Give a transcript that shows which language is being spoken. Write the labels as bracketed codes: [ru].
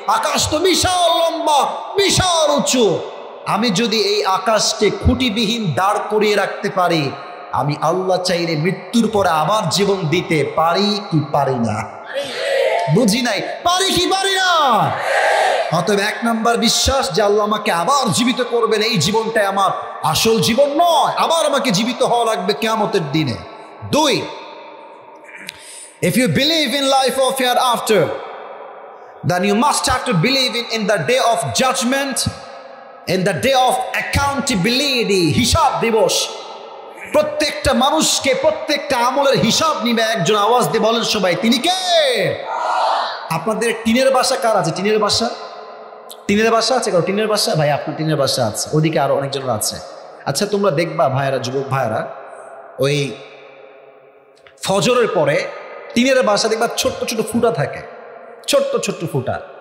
[bn] আকাশ তো বিশাল লম্বা, বিশাল উঁচু। আমি যদি এই আকাশকে খুঁটিবিহীন দাঁড় করিয়ে রাখতে পারি, আমি আল্লাহ চাইলে মৃত্যুর পরে আবার জীবন দিতে পারি কি পারি না? বুঝি নাই, পারি কি পারি না? অতএব 1 নাম্বার বিশ্বাস যে আল্লাহ আমাকে আবার জীবিত করবেন, এই জীবনটাই আমার আসল জীবন নয়, আবার আমাকে জীবিত হওয়া লাগবে কিয়ামতের দিনে। [en] 2, if you believe in life of hereafter, then you must have to believe in the day of judgment, in the day of accountability, [bn] হিসাব দিবস। প্রত্যেকটা মানুষকে প্রত্যেকটা আমলের হিসাব নিবে একজন। আওয়াজ দিয়ে বলেন সবাই, তিনি কে? আপনাদের টিনের বাসা কার আছে? টিনের বাসা, টিনের বাসা আছে কারো? টিনের বাসা? ভাই আপনার টিনের বাসা আছে, ওদিকে আরো অনেকজনের আছে। আচ্ছা তোমরা দেখবা ভাইয়েরা, যুবক ভাইয়েরা, ওই ফজরের পরে টিনের বাসা দেখবা ছোট্ট ছোট ফুটা থাকে, ছোট্ট ছোট্ট ফুটা।